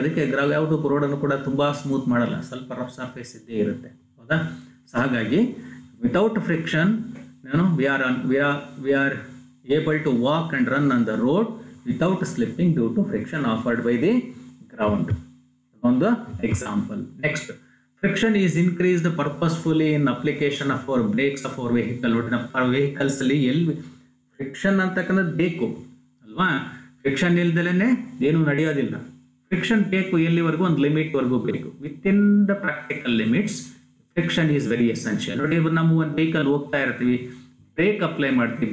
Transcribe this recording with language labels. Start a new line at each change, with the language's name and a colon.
Kannada: ಅದಕ್ಕೆ ಯಾವುದು ರೋಡನ್ನು ಕೂಡ ತುಂಬ ಸ್ಮೂತ್ ಮಾಡಲ್ಲ, ಸ್ವಲ್ಪ ರಫ್ ಸರ್ಫೇಸ್ ಇದ್ದೇ ಇರುತ್ತೆ, ಹೌದಾ?
English: So ಹಾಗಾಗಿ without friction we are able to walk and run on the road without slipping due to friction offered by the ground.
Kannada: ಒಂದು example.
English: Next, friction is increased purposefully in application of our brakes of our vehicle.
Kannada: ನಮ್ಮ vehicles ಅಲ್ಲಿ ಎಲ್ಲಿ friction ಅಂತಕ್ಕಂಥದ್ದು ಬೇಕು ಅಲ್ವಾ? Friction ಇಲ್ದಲೇ ಏನು ನಡೆಯೋದಿಲ್ಲ. Friction ಬೇಕು, ಎಲ್ಲಿವರೆಗೂ ಒಂದು ಲಿಮಿಟ್ ವರೆಗೂ ಬೇಕು.
English: Within the practical limits friction is very essential.
Kannada: ನೋಡಿ, ನಾವು ಒಂದು ವೆಹಿಕಲ್ ಹೋಗ್ತಾ ಇರ್ತೀವಿ, ಬ್ರೇಕ್ ಅಪ್ಲೈ ಮಾಡ್ತೀವಿ.